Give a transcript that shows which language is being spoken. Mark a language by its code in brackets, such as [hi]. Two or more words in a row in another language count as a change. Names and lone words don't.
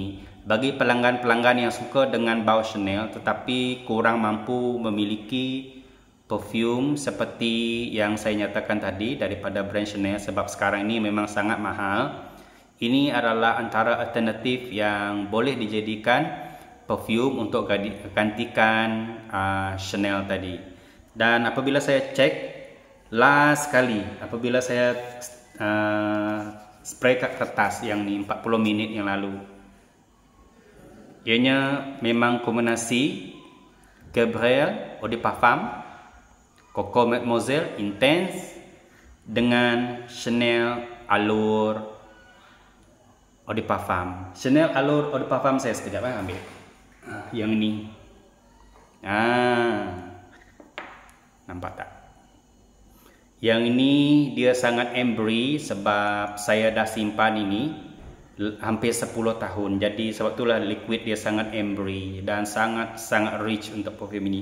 [ms] Bagi pelanggan-pelanggan yang suka dengan bau Chanel tetapi kurang mampu memiliki perfume seperti yang saya nyatakan tadi daripada brand Chanel, sebab sekarang ini memang sangat mahal, ini adalah antara alternatif yang boleh dijadikan perfume untuk gantikan Chanel tadi. Dan apabila saya cek last kali, apabila saya spray kat kertas yang ni 40 minit yang lalu, ianya memang kombinasi Gabrielle [fr] Eau de Parfum, [ms] Coco Mademoiselle Intense dengan Chanel Allure [fr] Eau de Parfum. [ms] Chanel Allure [fr] Eau de Parfum [ms] saya sekejap ambil. Yang ini. Nampak tak? Yang ini dia sangat ambery sebab saya dah simpan ini hampir 10 tahun. Jadi sebab itulah liquid dia sangat ambery dan sangat rich untuk perfume ini.